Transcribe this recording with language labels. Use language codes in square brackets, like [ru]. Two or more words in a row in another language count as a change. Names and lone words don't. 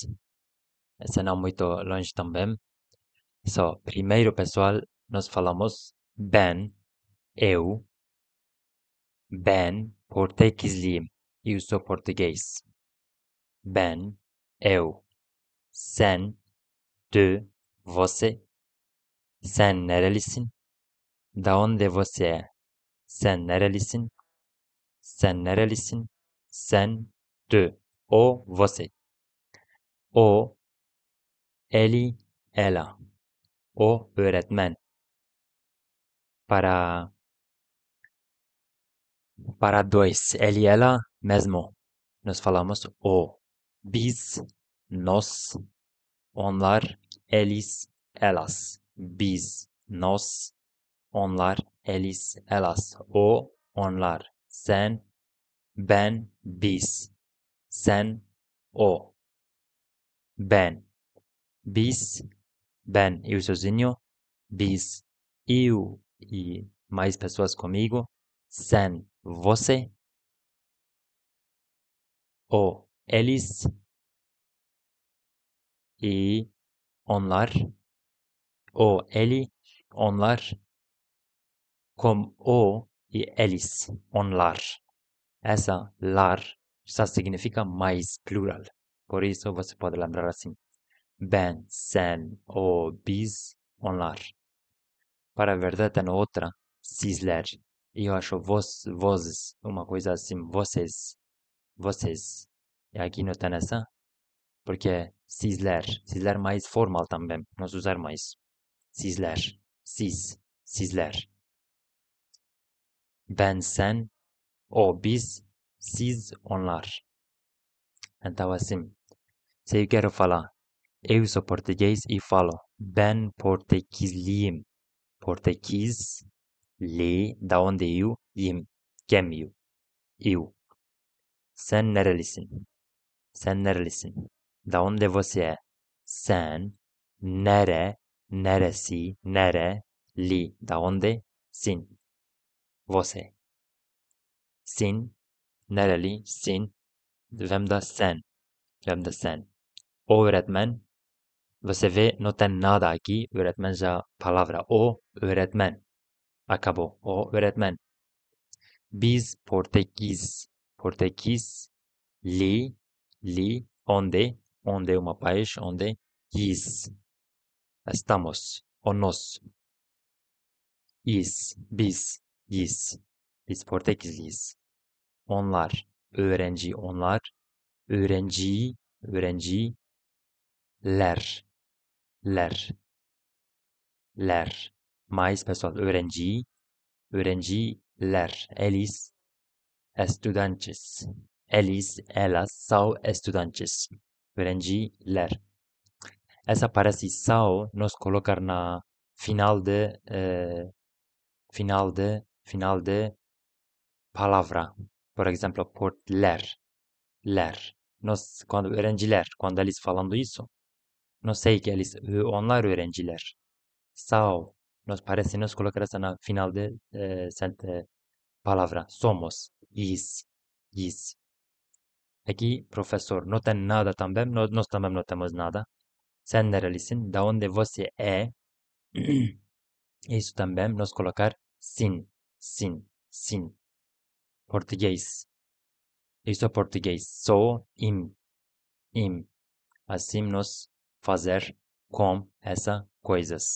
[pt] Esse não muito longe também. Só, primeiro, pessoal, nós falamos ben, eu, ben, português, eu sou português. Ben, eu, sen, tu, você, [tr] sen nerelisin, [pt] da onde você é, [tr] sen nerelisin, sen nerelisin, sen, [pt] tu, o, você, o, ele, ela, [tr] o öğretmen. [pt] Para, para dois, ele e ela mesmo. Nós falamos o. Biz, nós, onlar, eles, elas. Biz, nós, onlar, eles, elas. [tr] O, onlar. Sen, ben, biz. Sen, o. Ben. Biz, ben, [pt] eu sozinho. Biz, eu e mais pessoas comigo. Sen, você. O, eles e onlar. O, ele, onlar. Com o e eles, onlar. Essa lar já significa mais plural. Por isso você pode lembrar assim. [tr] Ben, sen, o, biz, onlar. [pt] Para a verdade tem outra, sizler. E eu acho vozes, uma coisa assim, vocês. E aqui não tem essa, porque sizler mais formal também, nós usar mais. [tr] Sizler, sizler. Ben, sen, o, biz, siz, onlar. [pt] Então assim, se eu quero falar, eu sou português e falo, [tr] ben portuguesliyim. [pt] Português, da onde eu, yim, quem eu. [tr] Sen nerelisin? Sen nerelisin? [pt] Da onde você é? [tr] Sen, neresi, [pt] da onde, sin, você. [tr] Sin, nereli, sin, [pt] vem da [tr] sen. O öğretmen, [pt] você vê, não tem nada aqui, öğretmen já, palavra [tr] o, öğretmen. Acabou, o öğretmen. Biz Portekiz, [pt] onde uma país, onde, is, estamos, o nós, [tr] biz, biz Portekizliyiz. Onlar, onlar, öğrenciler, [pt] ler, mais pessoal, öğrenciler, estudantes, elas são estudantes, öğrenciler. Essa parece são nos colocar na final de palavra. Por exemplo, por ler. Nós, quando öğrenciler, quando eles falando isso, não sei que eles, [tr] onlar öğrenciler. [pt] São, nos parece nos colocar essa na final de palavra. Somos, is. Aqui, professor, não tem nada também, nós também não temos nada. [tr] Sen nerelisin, [pt] da onde você é. Isso também nós colocar sim. Português. Isso é português. Sou, im. Assim nós fazer com essas coisas.